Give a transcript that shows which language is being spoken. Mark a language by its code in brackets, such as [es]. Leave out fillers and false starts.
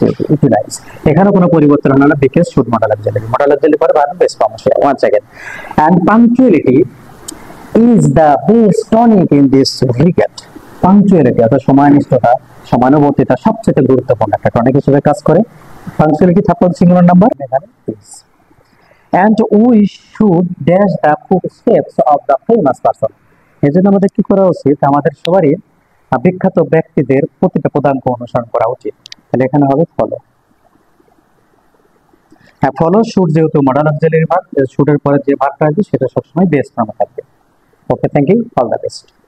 [bn] Utilise. এখানে কোনো পরিবর্তন হলো না because should modal auxiliary, modal auxiliary পরে ভার্ব বেস ফর্ম আসে। One second. [en] And punctuality is the best tonic in this regard. [bn] Punctuality অর্থাৎ সময়নিষ্ঠতা, সমানুবর্তিতা সবচেয়ে গুরুত্বপূর্ণ একটা টনিক হিসেবে কাজ করে। পাংচুয়ালিটি থার্ড সিঙ্গুলার নাম্বার, এখানে is. [en] And we should dash the footsteps of the famous person. [bn] এজন্য আমাদের কি করা উচিত, আমাদের সবারই বিখ্যাত ব্যক্তিদের প্রতিটা পদাঙ্ক অনুসরণ করা উচিত। তাহলে এখানে হবে ফলো। হ্যাঁ, ফলো শুড যেহেতু মডাল অক্সিলারি ভার্ব, শুডের পরে যে ভার্বটা আসবে সেটা সবসময় বেস ফর্মে থাকবে। [en] Okay, thank you, all the best.